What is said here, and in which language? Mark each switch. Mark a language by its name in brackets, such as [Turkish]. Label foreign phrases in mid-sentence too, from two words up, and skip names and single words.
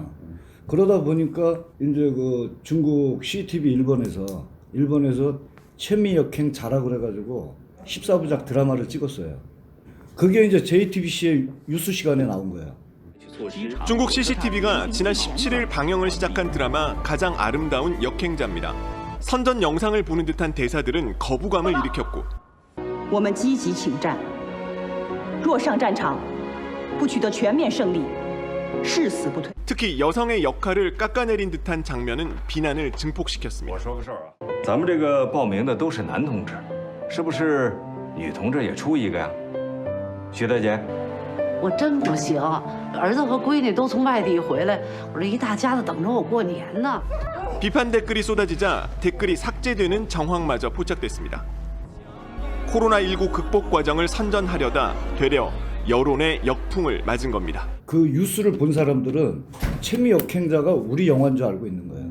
[Korean] 그러다 보니까 이제 그 중국 CCTV 일본에서 최미역행 자라 그래가지고 14부작 드라마를 찍었어요. 그게 이제 JTBC의 뉴스 시간에 나온 거예요. 중국 CCTV가 지난 17일 방영을 시작한 드라마 가장 아름다운 역행자입니다. 선전 영상을 보는 듯한 대사들은 거부감을 일으켰고 [Chinese] 我们积极请战，若上战场不取得全面胜利，誓死不退。 [Korean] 특히 여성의 역할을 깎아내린 듯한 장면은 비난을 증폭시켰습니다. [Chinese] 我说个事儿啊，咱们这个报名的都是男同志，是不是女同志也出一个呀？徐大姐，我真不行，儿子和闺女都从外地回来，我这一大家子等着我过年呢。 [Korean] 비판 댓글이 쏟아지자 댓글이 삭제되는 정황마저 포착됐습니다. 코로나19 극복 과정을 선전하려다 되려 여론의 역풍을 맞은 겁니다. 그 뉴스를 본 사람들은 최미역행자가 우리 영화인 줄 알고 있는 거예요.